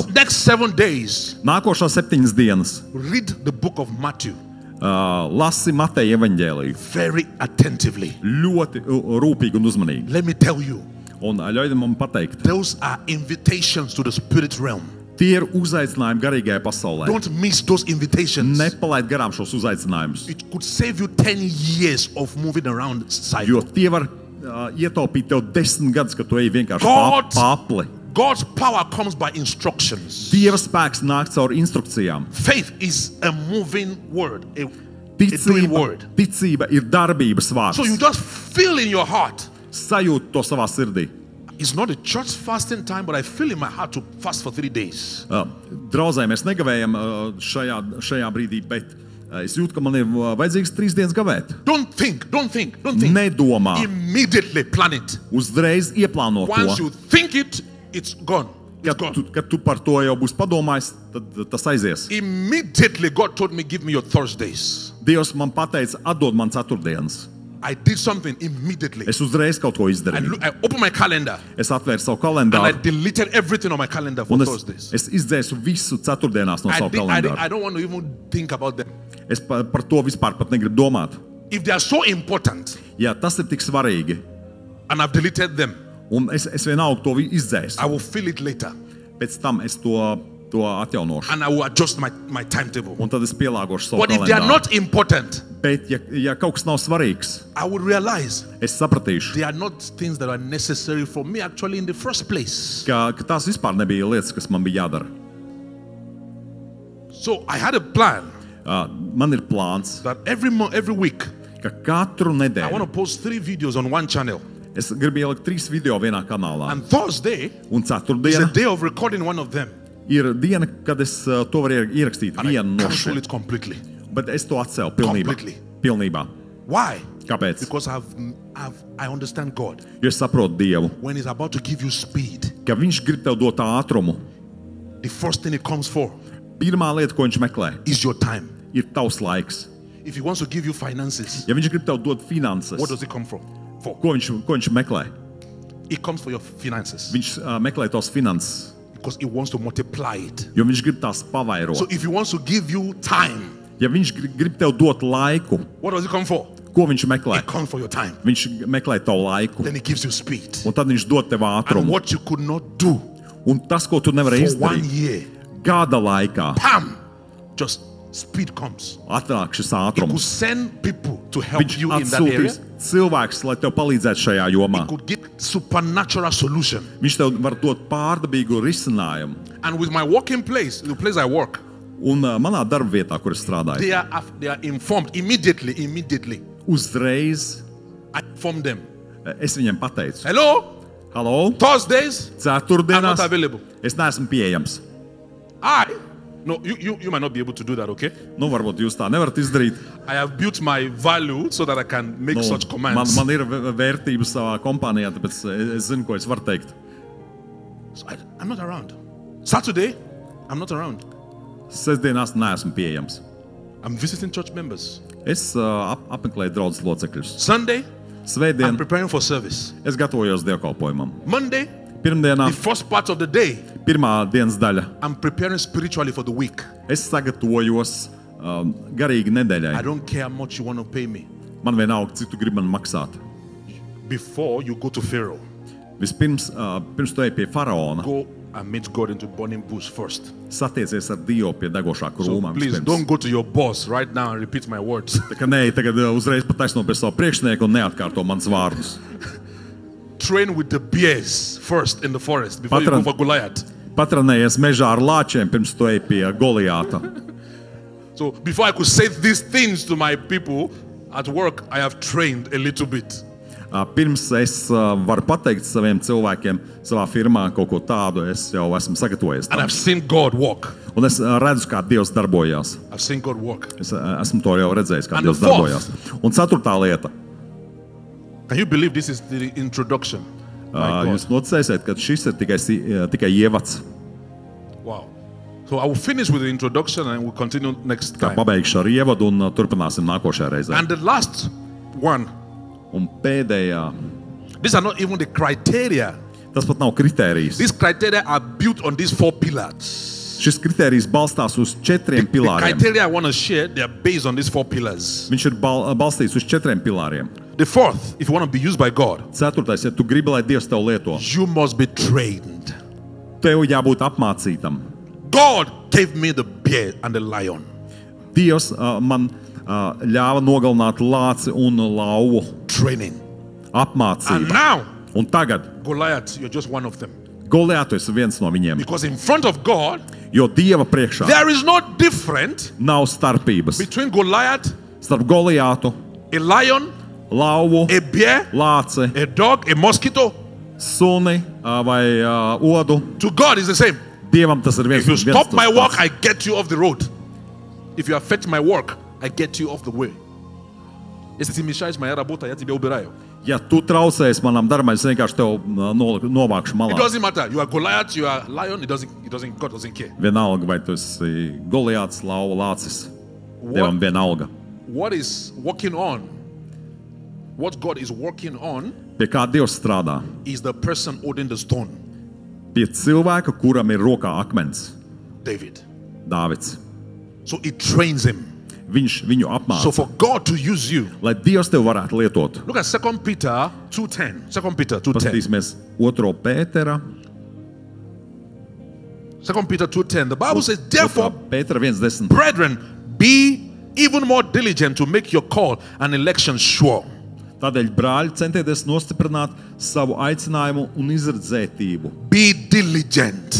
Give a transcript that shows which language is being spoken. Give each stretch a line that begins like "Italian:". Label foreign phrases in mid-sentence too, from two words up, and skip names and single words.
English: Next 7 days,
Latvian: Nākošās 7 dienas
English: read the book of Matthew
Latvian: lasi Mateja evaņģēliju
English: very attentively.
Latvian: ļoti rūpīgi un uzmanīgi.
English: Let me tell you,
Latvian: Un ļauj man pateikt,
English: those are invitations to the spirit realm.
Latvian: tie ir uzaicinājumi garīgajā pasaulē.
English: Don't miss those invitations.
Latvian: Nepalaid garām šos uzaicinājumus,
English: It could save you 10 years of moving around
Latvian: jo
English: cycle.
Latvian: tie var ietaupīt tev 10 gadus, kad tu ej vienkārši
English: God-
Latvian: papli.
English: God's power comes by instructions.
Latvian: Dieva spēks nāk caur instrukcijām.
English: Faith is a moving word, a doing word.
Latvian: Ticība ir darbības vārds.
English: So you just feel in your heart.
Latvian: Sajūt to savā sirdī.
English: It's not a church fasting time, but I feel in my heart to fast for 3 days.
Latvian: Draudzē mēs negavējam šajā brīdī, bet es jūtu, ka man ir vajadzīgs 3 dienas gavēt.
English: Don't think.
Latvian: Nedomā,
English: Immediately plan it.
Latvian: uzreiz ieplāno
English: Once
Latvian: to.
English: you think it, it's gone. It's gone.
Latvian: Kad tu par to jau būsi padomājis, tad tas aizies.
English: Immediately, God told me, give me your Thursdays.
Latvian: Dievs man pateica, atdod man ceturtdienas.
English: I did something immediately.
Latvian: Es uzreiz kaut ko izdarīju.
English: I opened my calendar
Latvian: Es atvēru savu
English: and I
Latvian: kalendāru
English: deleted everything on my calendar for
Latvian: un
English: Thursdays.
Latvian: es izdzēsu visu ceturtdienās no savu kalendāru.
English: I don't want to even think about them.
Latvian: Es par to vispār pat negribu domāt.
English: If they are so important
Latvian: Ja tas ir tik svarīgi,
English: and I've deleted them,
Latvian: un es vienalga to izdzēsu,
English: I will feel it later
Latvian: pēc tam es to atjaunošu.
English: and I will adjust my timetable.
Latvian: Un tad es pielāgošu savu
English: But if they are
Latvian: kalendāru.
English: not important,
Latvian: Bet ja kaut kas nav svarīgs,
English: I will realize
Latvian: es sapratīšu,
English: they are not things that are necessary for me actually in the first place.
Latvian: ka tās vispār nebija lietas, kas man bija jādara.
English: So I had a plan
Latvian: Man ir plāns,
English: that every week
Latvian: ka katru
English: I want
Latvian: nedēļu
English: to post 3 videos on one channel.
Latvian: es gribu ielikt 3 video vienā kanālā.
English: And Thursday
Latvian: Un
English: is a
Latvian: ceturtdiena
English: day of recording one of them.
Latvian: ir diena, kad es to varu ierakstīt
English: And I
Latvian: vienu no
English: cancel
Latvian: šiem.
English: it completely.
Latvian: Bet es to atcēlu pilnībā.
English: Completely.
Latvian: Pilnībā.
English: Why?
Latvian: Kāpēc?
English: Because I understand God.
Latvian: Jo es saprotu Dievu,
English: When He's about to give you speed,
Latvian: ka Viņš grib tev dot ātrumu.
English: the first thing He comes for
Latvian: Pirmā lieta, ko Viņš meklē,
English: is your time.
Latvian: ir tavs laiks.
English: If He wants to give you finances,
Latvian: Ja Viņš grib tev dot finanses,
English: what does He come for?
Latvian: ko viņš meklē?
English: It comes for your finances
Latvian: Viņš meklē tos finanses,
English: because He wants to multiply it.
Latvian: jo Viņš grib tās
English: So
Latvian: pavairot.
English: if He wants to give you time,
Latvian: Ja Viņš grib tev dot laiku,
English: what does He come for?
Latvian: ko Viņš meklē?
English: It comes for your time.
Latvian: Viņš meklē tavu laiku,
English: Then He gives you speed.
Latvian: un tad Viņš dod tev
English: And
Latvian: ātrumu.
English: what you could not do
Latvian: Un tas, ko tu nevari
English: for 1
Latvian: izdarīt,
English: year,
Latvian: gada laikā
English: pam, just speed comes.
Latvian: atnāk šis
English: He could
Latvian: ātrums.
English: send people to help
Latvian: Viņš
English: you in that area.
Latvian: atsūtīs cilvēkus, lai tev palīdzētu šajā jomā.
English: Could give supernatural solution.
Latvian: Viņš tev var dot pārdabīgu risinājumu.
English: And with my working place, the place I work,
Latvian: Un manā darba vietā, kur es strādāju,
English: they are informed immediately.
Latvian: uzreiz
English: I inform them.
Latvian: es viņiem pateicu,
English: Hello,
Latvian: halo,
English: Thursdays, I'm
Latvian: ceturtdienās
English: not available.
Latvian: es neesmu pieejams.
English: No, you might not be able to do that, okay?
Latvian: Nu, varbūt jūs tā nevarat izdarīt.
English: I have built my value so that I can make
Latvian: Nu,
English: such commands.
Latvian: man ir vērtības savā kompānijā, tāpēc es zinu, ko es varu teikt.
English: So I'm not around. Saturday, I'm not around.
Latvian: Sestdienās neesmu pieejams.
English: I'm visiting church members.
Latvian: Es apmeklēju draudzes locekļus.
English: Sunday, I'm
Latvian: Svētdien
English: preparing for service.
Latvian: es gatavojos dievkalpojumam.
English: Monday,
Latvian: Pirmdienā,
English: the first part of the day,
Latvian: pirmā dienas daļa,
English: I'm preparing spiritually for the week.
Latvian: es sagatavojos garīgi
English: I
Latvian: nedēļai.
English: don't care how much you want to pay me.
Latvian: Man vienalga, cik tu gribi man maksāt.
English: Before you go to Pharaoh,
Latvian: Vispirms, pirms tu ej pie faraona,
English: go and meet God into burning bush first.
Latvian: satiecies ar Dievu pie degošā
English: So
Latvian: krūmā.
English: please don't go to your boss right now and repeat my words.
Latvian: Tā kā nē, tagad uzreiz pataisno pie savu priekšnieku un neatkārto mans vārdus.
English: Train with the bears first in the forest before you
Latvian: Patron.
English: go for Goliath.
Latvian: Patrenējies mežā ar lāčiem, pirms tu ej pie Goliāta.
English: So before I could say these things to my people at work, I have trained a little bit.
Latvian: Pirms es varu pateikt saviem cilvēkiem savā firmā kaut ko tādu, es jau esmu sagatavojies.
English: And
Latvian: Tam.
English: I've seen God work.
Latvian: Un es redzu, kā Dievs darbojās.
English: I've seen God work.
Latvian: Es esmu to jau redzējis, kā
English: And
Latvian: Dievs
English: the fourth.
Latvian: darbojās. Un ceturtā lieta.
English: Can you believe this is the introduction? My God.
Latvian: Jūs noticēsiet, ka šis ir tikai ievads.
English: Wow. So I will finish with the introduction and we'll continue next
Latvian: Tā
English: time.
Latvian: pabeigšu ar ievadu un turpināsim nākošajā reizē.
English: And the last one,
Latvian: Un pēdējā,
English: these are not even the criteria.
Latvian: tas pat nav kritērijs.
English: These criteria are built on these 4 pillars.
Latvian: Šis kritērijs balstās uz 4
English: The
Latvian: pilāriem.
English: criteria I want to share, they are based on these 4 pillars.
Latvian: Viņš ir balstīts uz 4 pilāriem.
English: The fourth, if you want to be used by God,
Latvian: 4. Ja tu gribi, lai Dievs tev lieto,
English: you must be trained.
Latvian: tev jābūt apmācītam.
English: God gave me the bear and the lion.
Latvian: Dievs man ļāva nogalināt lāci un lauvu.
English: Training. And
Latvian: Apmācība.
English: now,
Latvian: Un tagad
English: Goliath, you're just one of them.
Latvian: Goliāts ir viens no viņiem.
English: Because in front of God,
Latvian: Jo Dieva priekšā
English: there is no difference
Latvian: nav starpības
English: between Goliath,
Latvian: starp Goliātu,
English: a lion,
Latvian: lauvu,
English: a bear,
Latvian: lāci,
English: a dog, a mosquito.
Latvian: suni vai odu.
English: To God is the same.
Latvian: Dievam tas ir viens.
English: If you
Latvian: viens
English: stop
Latvian: tas
English: my
Latvian: pats.
English: work, I get you off the road. If you affect my work, I get you off the way. Este ti mișați mai работа, я тебе убираю.
Latvian: Ja tu traucēsi manam darbam, es vienkārši tev novākšu
English: It
Latvian: malā.
English: doesn't matter. You are Goliath, you are lion. God doesn't care.
Latvian: Vienalga, vai tu esi Goliāts, lauva, lācis. Dievam vienalga.
English: What is working on? What God is working on
Latvian: Pie kā Dievs strādā?
English: is the person holding the stone,
Latvian: Pie cilvēka, kuram ir rokā akmens,
English: David.
Latvian: Dāvids.
English: So it trains him.
Latvian: Viņš viņu
English: So
Latvian: apmāca,
English: for God to use you,
Latvian: lai Dievs tev varētu lietot.
English: look at 2 Peter 2:10. 2 Peter 2:10.
Latvian: Paskatīsimies 2. Pētera.
English: 2 Peter 2:10. The Bible says, therefore,
Latvian: Pētera 1.10.
English: brethren, be even more diligent to make your call and election sure.
Latvian: Tādēļ, brāļi, centieties nostiprināt savu aicinājumu un izredzētību.
English: Be diligent